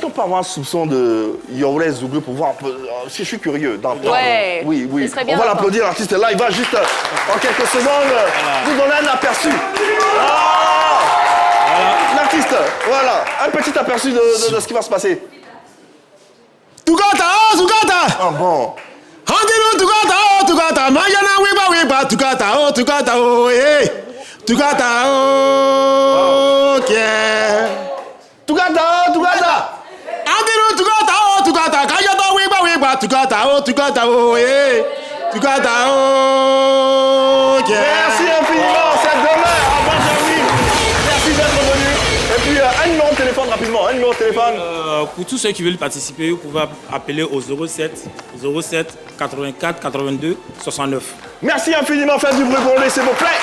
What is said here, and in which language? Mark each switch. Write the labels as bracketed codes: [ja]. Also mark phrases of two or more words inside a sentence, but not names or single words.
[fr] Est-ce qu'on peut avoir un soupçon de Yorlais Zouglou pour voir un peu, si je suis curieux d'entendre? Ouais, oui. ce serait bien On va d'entendre. l'applaudir, l'artiste est là, il va juste en quelques secondes vous donner un aperçu. L'artiste, voilà, un petit aperçu de ce qui va se passer. Tukata, Ah bon. Handiru tukata, mayana wiba, tukata, eh. Tukata, yeah. Tukata. Handiru tukata, kayata wiba, tukata, eh. Tukata, yeah. Merci infiniment, c'est demain à Bingerville. Merci d'être venu. Et puis un numéro de téléphone rapidement, Pour tous ceux qui veulent participer, vous pouvez appeler au 07 84 82 69. Merci infiniment, faites du bruit pour lui, s'il vous plaît.